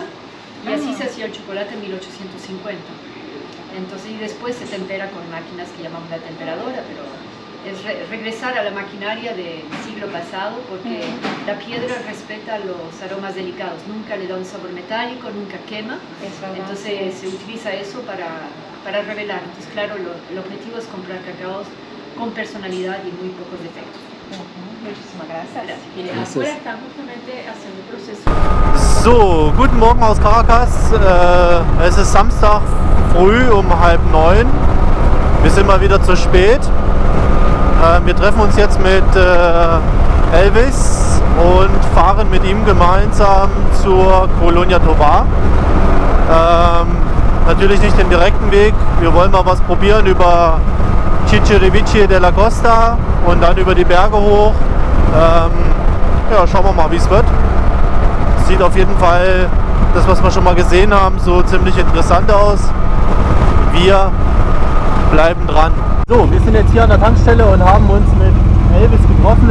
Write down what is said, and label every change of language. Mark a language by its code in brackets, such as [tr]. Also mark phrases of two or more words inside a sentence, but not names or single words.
[es] Y así se hacía el chocolate en 1850. Entonces, y después se tempera con máquinas que llamamos la temperadora, pero es regresar a la maquinaria del siglo pasado, porque la piedra respeta los aromas delicados. Nunca le da un sabor metálico, nunca quema. Entonces se utiliza eso para revelar. Entonces, claro, el objetivo es comprar cacaos con personalidad y muy pocos defectos. Muchísimas gracias. Y afuera están justamente haciendo el proceso. [de] So, guten Morgen aus Caracas. Es ist Samstag früh um 8:30. Wir sind mal wieder zu spät. Wir treffen uns jetzt mit Elvis und fahren mit ihm gemeinsam zur Colonia Tovar. Natürlich nicht den direkten Weg. Wir wollen mal was probieren über Chichirivici de la Costa und dann über die Berge hoch. Ja, schauen wir mal, wie es wird. Sieht auf jeden Fall, das was wir schon mal gesehen haben, so ziemlich interessant aus. Wir bleiben dran. So, wir sind jetzt hier an der Tankstelle und haben uns mit Elvis getroffen.